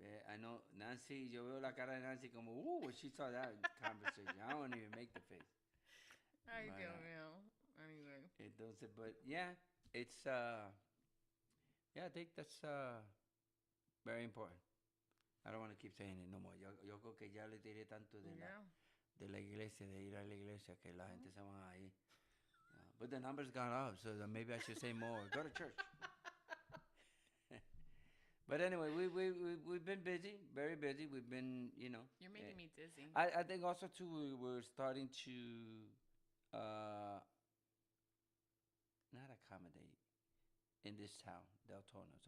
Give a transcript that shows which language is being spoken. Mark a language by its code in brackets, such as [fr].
[en] I know Nancy. [es] Yo veo la cara de Nancy como [en] when she saw that conversation. I don't even make the face. Ay, But, [es] Dios mío. [en] Anyway. [es] Entonces, [en] but yeah, it's yeah, I think that's very important. I don't want to keep saying it no more. [es] Yo creo que ya le tiré tanto [en] Yeah. [es] de la iglesia, de ir a la iglesia, que la gente se va ahí. [en] But the numbers gone up, so then maybe I should say more. Go to church. But anyway, we've been busy, very busy. We've been, You're making me dizzy. I think also too we're starting to not accommodate in this town, Deltona.